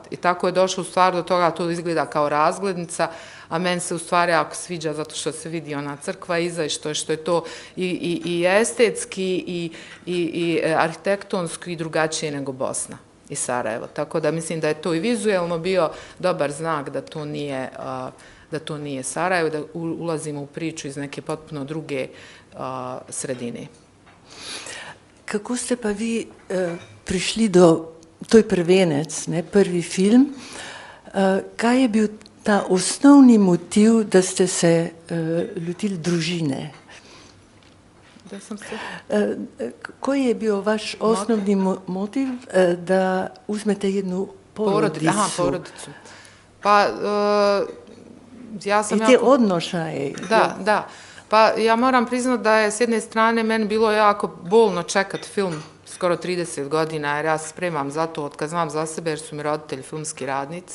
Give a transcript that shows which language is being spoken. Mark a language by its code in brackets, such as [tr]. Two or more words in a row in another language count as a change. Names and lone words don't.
[bs] I tako je došlo u stvari do toga, to izgleda kao razglednica, a meni se u stvari jako sviđa zato što se vidi ona crkva iza i što je to i estetski i arhitektonski i drugačije nego Bosna i Sarajevo. Tako da mislim da je to i vizuelno bio dobar znak da to nije da to nije Sarajevo, da ulazimo u priču iz neke potpuno druge sredine. [sl] Kako ste pa vi prišli do, to je prvenec, ne, prvi film, kaj je bil ta osnovni motiv, da ste se lotili družine? [bs] Da sam se... Koji je bio vaš osnovni motiv da uzmete jednu porodicu? Aha, porodicu. Pa, ja sam... I te odnošaje. Da. Pa ja moram priznati da je s jedne strane meni bilo jako bolno čekat film skoro 30 godina, jer ja se spremam za to od kad znam za sebe, jer su mi roditelji filmski radnici.